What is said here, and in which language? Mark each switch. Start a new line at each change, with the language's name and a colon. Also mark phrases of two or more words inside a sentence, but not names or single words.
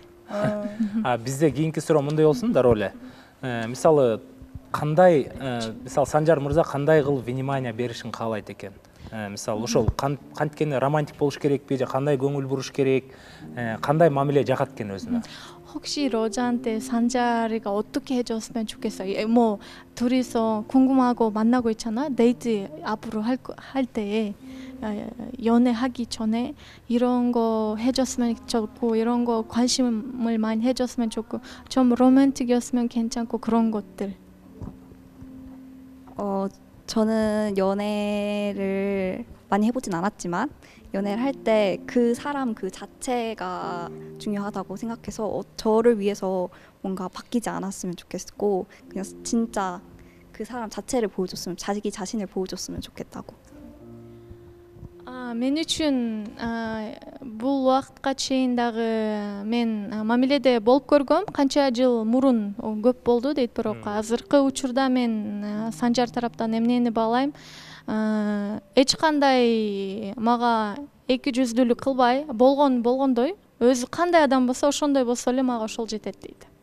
Kyrgyz: Бизде кийинки суроо мындай болсун дароо эле. Мисалы кандай, мисалы Санжар мырза кандай кылып внимание беришин каалайт экен? Мисалы ошол канткени романтик болуш керекпи же кандай көңүл буруш керек, кандай мамиле жагат экен өзүнө?
Korean: 혹시 로자한테 산자리가 어떻게 해줬으면 좋겠어? 뭐 둘이서 궁금하고 만나고 있잖아. 데이트 앞으로 할 때 연애하기 전에 이런 거 해줬으면 좋고 이런 거 관심을 많이 해줬으면 좋고 좀 로맨틱이었으면 괜찮고 그런 것들. 저는 연애를 많이 해보진 않았지만 연애를 할 때 그 사람 그 자체가 중요하다고 생각해서 저를 위해서 뭔가 바뀌지 않았으면 좋겠고 그냥 진짜 그 사람 자체를 보여줬으면 자기 자신을 보여줬으면 좋겠다고.
Kyrgyz: Мен үчүн бул убакытка чейин дагы мен мамиледе болуп көргөм. Канча жыл мурун көп болду дейт, бирок азыркы учурда мен Санжар тараптан эмнени баалайм? Эч кандай мага эки жүздүүлүк кылбай, болгондой, өзү кандай адам болсо ошондой болсо эле мага ошол жетет дейт.